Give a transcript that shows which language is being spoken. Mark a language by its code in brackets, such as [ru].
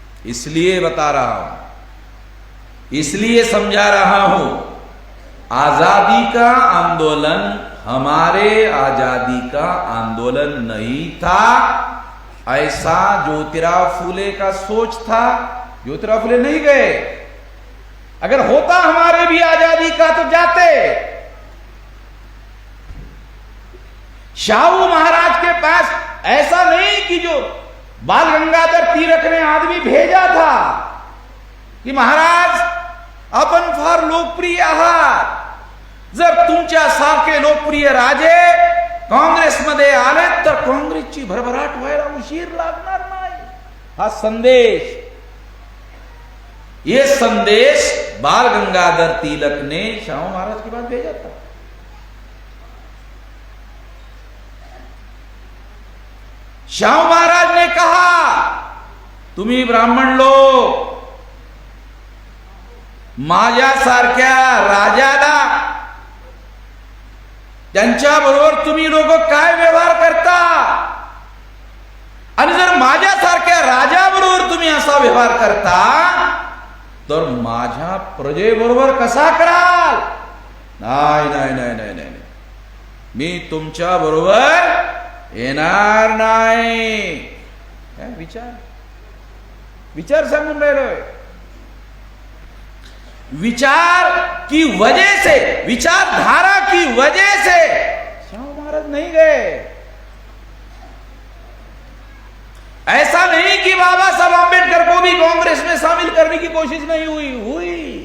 [hi] इसलिए बता रहा हूं, इसलिए समझा रहा हूं, आजादी का आंदोलन हमारे आजादी का आंदोलन नहीं था, ऐसा ज्योतिराव फुले का सोच था। ज्योतिराव फुले नहीं गए। अगर होता हमारे भी आजादी का तो जाते। शाहू महाराज के पास ऐसा नहीं कि जो बाल गंगाधर तिलक ने आदमी भेजा था की [mr] महाराज आपण फार लोकप्रिय आहात, जर तुमच्या सारखे लोकप्रिय राजे काँग्रेसमध्ये आले तर काँग्रेसची भरभराट व्हायला उशीर लागणार नाही. हा संदेश, [hi] ये संदेश बाल गंगाधर तिलक ने श्यामा महाराज के पास भेजा था. श्यामा महाराज ने कहा, [mr] तुम्ही ब्राह्मण लोग माझ्यासारख्या राजाला, त्यांच्याबरोबर तुम्ही लोक काय व्यवहार करता, आणि जर माझ्यासारख्या राजाबरोबर तुम्ही असा व्यवहार करता तर माझ्या प्रजेबरोबर कसा कराल. नाही नाही नाही नाही नाही, मी तुमच्या बरोबर येणार नाही. विचार विचार सांगून राहिलोय. [hi] विचार की वजह से, विचारधारा की वजह से श्यामा महाराज नहीं गए. ऐसा नहीं कि बाबा साहब आंबेडकर को भी कांग्रेस में शामिल करने की कोशिश नहीं हुई.